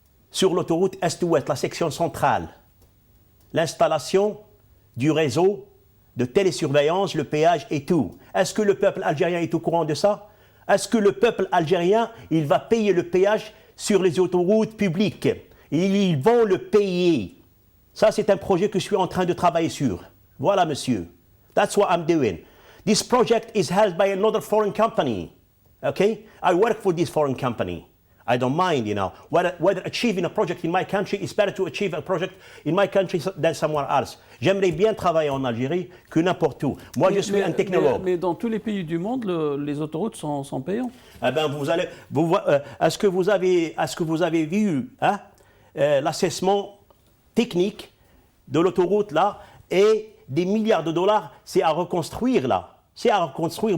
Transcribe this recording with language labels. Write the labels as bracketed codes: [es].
[fr] Sur l'autoroute Est-Ouest, la section centrale. L'installation du réseau de télésurveillance, le péage et tout. Est-ce que le peuple algérien est au courant de ça? Est-ce que le peuple algérien, il va payer le péage sur les autoroutes publiques? Ils vont le payer. Ça, c'est un projet que je suis en train de travailler sur. Voilà, monsieur. [en] That's what I'm doing. This project is held by another foreign company. Okay? I work for this foreign company. I don't mind, whether achieving a project in my country is better to achieve a project in my country than somewhere else. [fr] J'aimerais bien travailler en Algérie que n'importe où. Moi, je suis un technologue. Mais dans tous les pays du monde, les autoroutes sont payantes. Eh ben, est-ce que vous avez vu l'assessment technique de l'autoroute là et des milliards de dollars, c'est à reconstruire là. C'est à reconstruire.